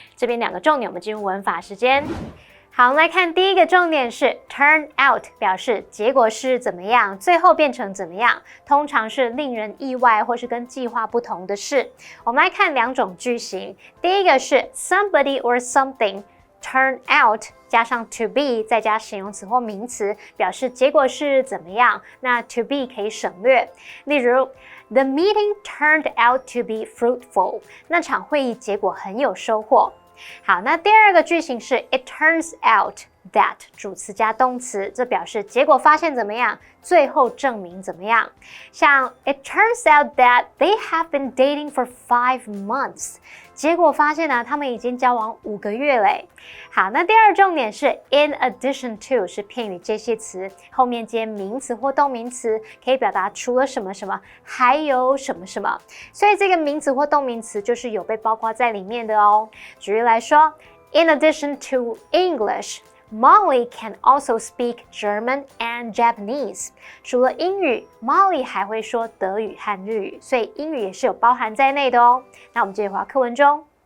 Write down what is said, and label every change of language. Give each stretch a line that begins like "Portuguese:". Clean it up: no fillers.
Chinese: 这边两个重点，我们进入文法时间。好，我们来看第一个重点是 turn out， 表示结果是怎么样，最后变成怎么样，通常是令人意外或是跟计划不同的事。我们来看两种句型，第一个是 somebody or something turn out 加上 to be 再加形容词或名词，表示结果是怎么样，那 to be 可以省略。例如
English: The meeting turned out to be fruitful，
Chinese: 那场会议结果很有收获。好，那第二个句型是 It turns out that 主词加动词，这表示结果发现怎么样，最后证明怎么样。像
English: It turns out that they have been dating for 5 months，
Chinese: 结果发现呢，他们已经交往5个月嘞。好，那第二重点是 in addition to 是片语介系词，后面接名词或动名词，可以表达除了什么什么，还有什么什么。所以这个名词或动名词就是有被包括在里面的哦。举例来说
English: ，In addition to English。Molly can also speak German and Japanese。
Chinese: 除了英语 ，Molly 还会说德语和日语，所以英语也是有包含在内的哦。那我们继续回到课文中。